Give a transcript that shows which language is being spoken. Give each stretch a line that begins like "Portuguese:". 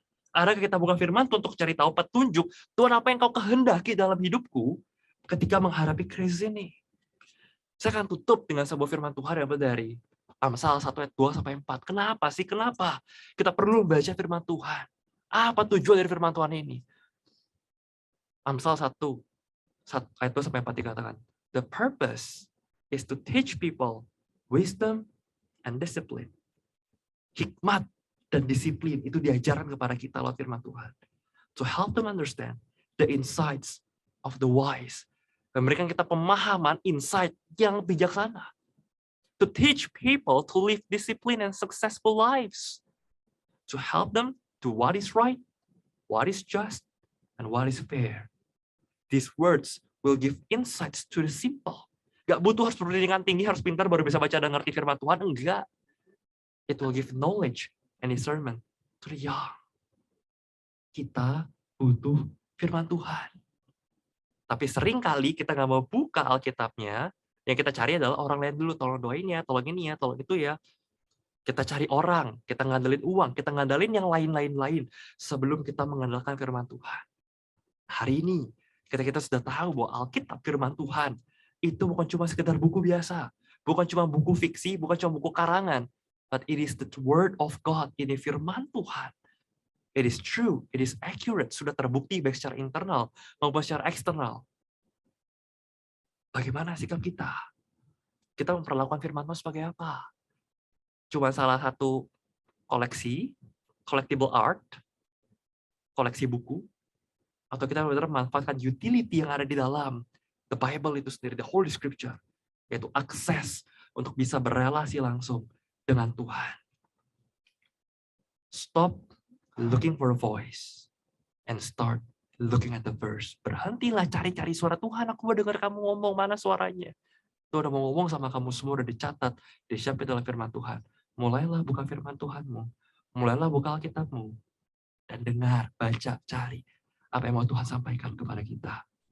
Indonesian: Adakah kita buka firman Tuhan untuk cari tahu petunjuk, Tuhan apa yang kau kehendaki dalam hidupku ketika menghadapi krisis ini? Saya akan tutup dengan sebuah firman Tuhan yang dari Amsal 1 ayat 2 sampai 4. Kenapa sih? Kenapa kita perlu membaca firman Tuhan? Apa tujuan dari firman Tuhan ini? Amsal 1 ayat 2 sampai 4 dikatakan,
English: the purpose is to teach people wisdom and discipline.
Indonesian: Hikmat dan disiplin itu diajarkan kepada kita lewat firman Tuhan.
English: To help them understand the insights of the wise.
Indonesian: Memberikan kita pemahaman, insight yang bijaksana.
English: To teach people to live disciplined and successful lives. To help them do what is right, what is just, and what is fair. These words will give insights to the simple.
Indonesian: Gak butuh harus pendidikan tinggi, harus pintar baru bisa baca dan ngerti firman Tuhan. Enggak.
English: It will give knowledge and discernment to the young.
Indonesian: Kita butuh firman Tuhan. Tapi sering kali kita nggak mau buka Alkitabnya, yang kita cari adalah orang lain dulu, tolong doain ya, tolong ini ya, tolong itu ya. Kita cari orang, kita ngandelin uang, kita ngandelin yang lain-lain sebelum kita mengandalkan firman Tuhan. Hari ini, kita sudah tahu bahwa Alkitab firman Tuhan itu bukan cuma sekedar buku biasa, bukan cuma buku fiksi, bukan cuma buku karangan,
English: but it is the word of God.
Indonesian: Ini firman Tuhan.
English: It is true, it is accurate,
Indonesian: sudah terbukti baik secara internal maupun secara eksternal. Bagaimana sikap kita? Kita memperlakukan firman Tuhan sebagai apa? Cuma salah satu koleksi,
English: collectible art,
Indonesian: koleksi buku, atau kita benar-benar memanfaatkan utility yang ada di dalam the Bible itu sendiri,
English: the Holy Scripture,
Indonesian: yaitu akses untuk bisa berelasi langsung dengan Tuhan.
English: Stop looking for a voice and start looking at the verse.
Indonesian: Berhentilah cari-cari suara Tuhan. Aku mau dengar kamu ngomong, mana suaranya? Tuh udah mau ngomong sama kamu semua, udah dicatat, disiapin dalam firman Tuhan. Mulailah buka firman Tuhanmu. Mulailah buka Alkitabmu. Dan dengar, baca, cari apa yang mau Tuhan sampaikan kepada kita.